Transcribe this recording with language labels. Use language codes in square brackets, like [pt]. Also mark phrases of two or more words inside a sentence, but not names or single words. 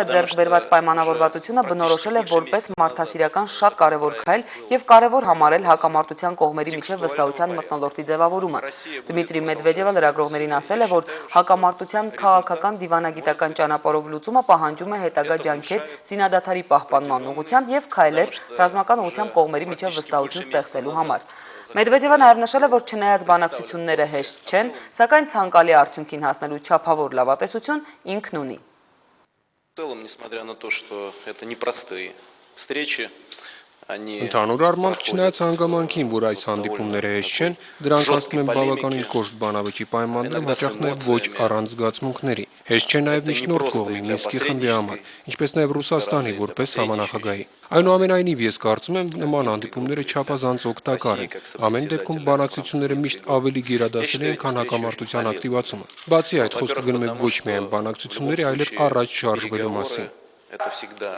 [hy] ձեռք բերված պայմանավորվածությունը բնորոշել է որպես մարդասիրական շատ կարևոր քայլ եւ կարևոր համարել հակամարտության կողմերի միջև վստահության մթնոլորտի ձևավորումը։ Դմիտրի Մեդվեդևը լրագրողներին ասել է, որ հակամարտության քաղաքական դիվանագիտական ճանապարհով լուծումը պահանջում է հետագա ջանքեր զինադադարի պահպանման ուղղությամբ եւ քայլեր ռազմական ուղղությամբ կողմերի միջև վստահություն ստեղծելու համար։ Մեդվեդևը նաև նշել է, որ չնայած բանակցությունները հեշտ չեն, սակայն ցանկալի արդյունքին հասնելու չափավոր լավատեսություն ինքն ունի։ [ru] В целом, несмотря на то, что это непростые встречи, [hy] Ընդհանուր առմամբ, չնայած հանգամանքին, որ այս հանդիպումները հեշտ չեն, դրանք անցնում են բավականին կոշտ բանավեճի պայմաններում, հաճախ նաև ոչ առանց զգացմունքների։ Հեշտ չէ նաև միջնորդ կողմի Մինսկի խմբի համար, ինչպես նաև Ռուսաստանի որպես համանախագահի։ Այնուամենայնիվ ես կարծում եմ, նման հանդիպումները չափազանց օգտակար են։ Ամեն դեպքում բանակցությունները միշտ ավելի գերադասել են, քան հակամարտության ակտիվացումը։ Բացի այդ, խոսքը գնում է ոչ միայն բանակցությունների, այլև առաջ շարժվելու մասին։